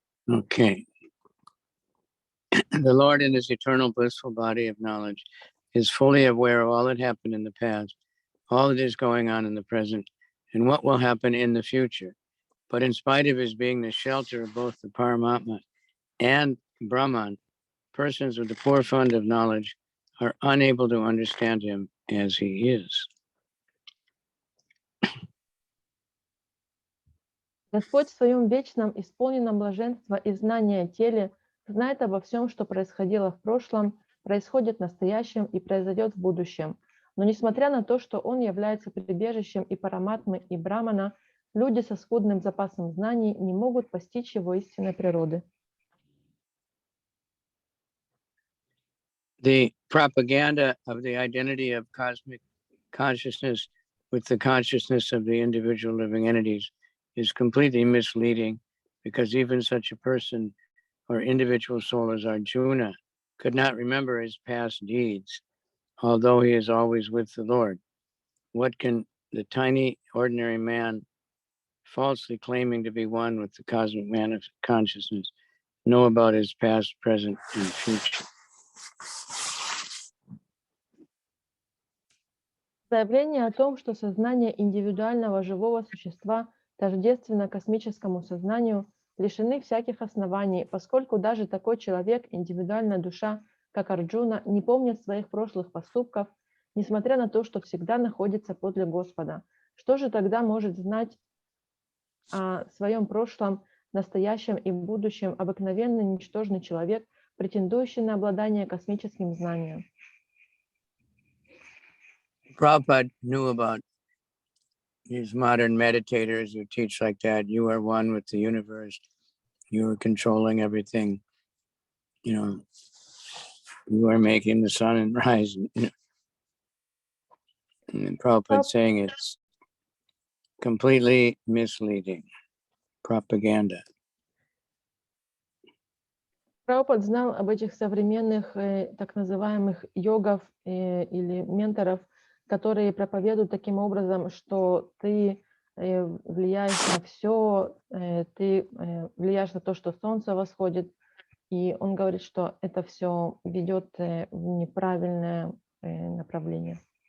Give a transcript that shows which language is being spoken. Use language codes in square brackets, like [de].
[en] Okay. The Lord in his eternal blissful body of knowledge is fully aware of all that happened in the past, all that is going on in the present, and what will happen in the future. But in spite of his being the shelter of both the Paramatma and Brahman, persons with the poor fund of knowledge are unable to understand him as he is. [ru] Господь в своем вечном, исполненном блаженства и знания теле знает обо всем, что происходило в прошлом, происходит в настоящем и произойдет в будущем. Но несмотря на то, что Он является прибежищем и параматмы, и брамана, люди со скудным запасом знаний не могут постичь Его истинной природы. [en] The propaganda of the identity of cosmic consciousness with the consciousness of the individual living entities is completely misleading, because even such a person or individual soul as Arjuna could not remember his past deeds, although he is always with the Lord. What can the tiny ordinary man, falsely claiming to be one with the cosmic man of consciousness, know about his past, present, and future? [ru] Заявление о том, что сознание индивидуального живого существа тождественно космическому сознанию, лишены всяких оснований, поскольку даже такой человек, индивидуальная душа, как Арджуна, не помнит своих прошлых поступков, несмотря на то, что всегда находится подле Господа. Что же тогда может знать о своем прошлом, настоящем и будущем обыкновенный ничтожный человек, претендующий на обладание космическим знанием? [en] Prabhupada knew about these modern meditators who teach like that. You are one with the universe. You are controlling everything. You know, you are making the sun and rise. And Prabhupada saying it's completely misleading propaganda. [ru] Прабхупад знал об этих современных так называемых йогов или менторов, которые проповедуют таким образом, что ты влияешь на все, ты влияешь на то, что солнце восходит, и он говорит, что это все ведет в неправильное направление.